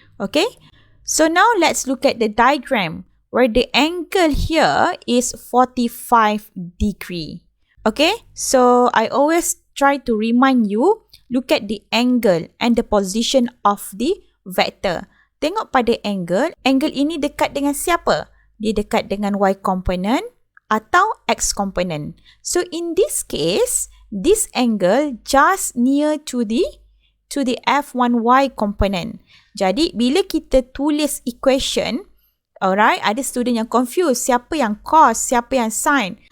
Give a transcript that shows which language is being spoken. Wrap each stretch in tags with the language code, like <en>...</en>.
<en>Okay, so now let's look at the diagram where the angle here is 45 degree. Okay, so I always try to remind you, look at the angle and the position of the vector.</en> <ms>Tengok pada angle, angle ini dekat dengan siapa? Dia dekat dengan Y component atau X component.</ms> <en>So in this case, this angle just near to the F1Y component.</en> <ms>Jadi bila kita tulis equation, alright, ada student yang confused, siapa yang cos, siapa yang sin.</ms>